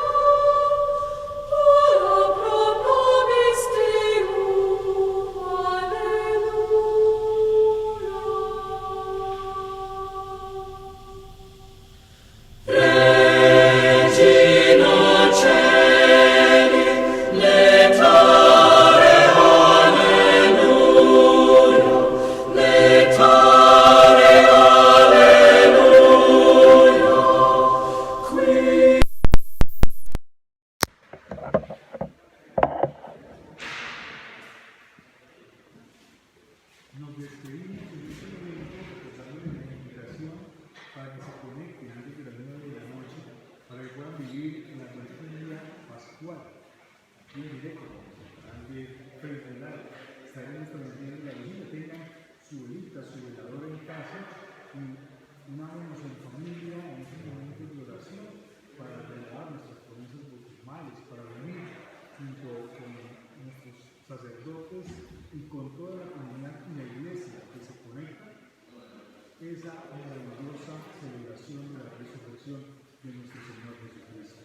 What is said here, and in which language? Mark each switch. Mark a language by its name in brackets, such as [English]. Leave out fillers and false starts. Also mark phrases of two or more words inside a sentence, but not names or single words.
[Latin] Ora pro nobis Deum, Regina Celi, letare, alleluia, letare, alleluia, qui [Spanish] Nos despedimos en este momento recordarles la invitación para que se conecten antes de las 9 de la noche para que puedan vivir en la liturgia pascual aquí en directo a través de Facebook Live. Estaremos transmitiendo la vigilia. Tengan su velita, su velador en casa y unámonos en familia en estos momentos de oración para renovar nuestras promesas bautismales, para unir junto con nuestros sacerdotes y con toda la comunidad y la iglesia que se conecta esa maravillosa celebración de la resurrección de nuestro Señor Jesucristo.